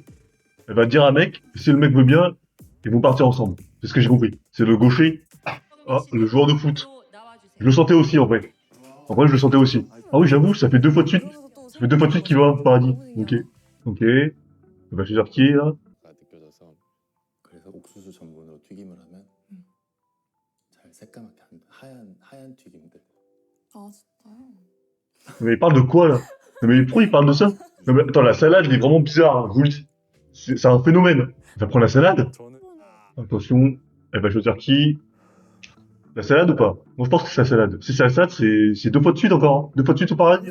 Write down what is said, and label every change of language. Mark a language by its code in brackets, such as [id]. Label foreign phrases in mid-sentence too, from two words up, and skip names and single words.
[fr] Elle va dire à un mec, si le mec veut bien, ils vont partir ensemble. C'est ce que j'ai compris. C'est le gaucher. Ah, le joueur de foot. Je le sentais aussi, en vrai. En vrai, je le sentais aussi. Ah oui, j'avoue, ça fait 2 fois de suite. Ça fait 2 fois de suite qu'il va au paradis. Ok. On va choisir qui est, là. [ko] 그래서 옥수수 전분으로 튀김을 하면 잘 새까맣게 하얀 튀김들. 아 진짜요? [fr] Mais il parle de quoi, là? Non, mais pourquoi il parle de ça? Non, mais attends, la salade, elle est vraiment bizarre, hein, je vous le dis. C'est un phénomène. Elle va prendre la salade? Attention, elle va choisir qui? La salade ou pas? Moi, je pense que c'est la salade. Si c'est la salade, c'est 2 fois de suite encore, hein. 2 fois de suite au paradis?